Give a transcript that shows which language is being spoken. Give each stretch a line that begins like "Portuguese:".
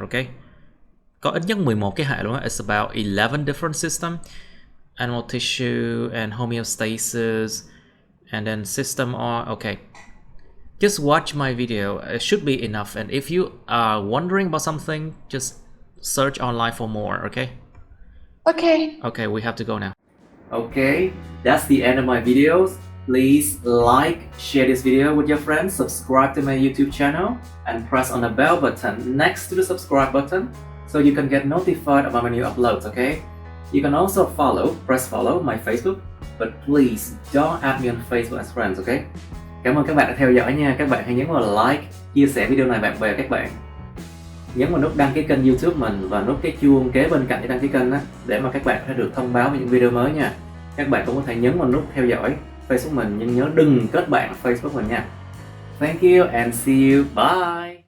Vietnamese: Okay, có ít nhất 11 cái hệ luôn á.
English: It's about 11 different systems: animal tissue and homeostasis, and then system. Okay, just watch my video. It should be enough. And if you are wondering about something, just search online for more. Okay. Okay, we have to go now. Okay, that's the end of my videos. Please like, share this video with your friends, subscribe to my YouTube channel, and press on the bell button next to the subscribe button so you can get notified about my new uploads, okay? You can also press follow my Facebook, but please don't add me on Facebook as friends, okay?
Vietnamese: Cảm ơn các bạn đã theo dõi nha. Các bạn hãy nhấn vào like, chia sẻ video này bạn bè các bạn. Nhấn vào nút đăng ký kênh YouTube mình và nút cái chuông kế bên cạnh cái đăng ký kênh đó, để mà các bạn sẽ được thông báo về những video mới nha. Các bạn cũng có thể nhấn vào nút theo dõi Facebook mình, nhưng nhớ đừng kết bạn Facebook mình nha.
English: Thank you and see you. Bye.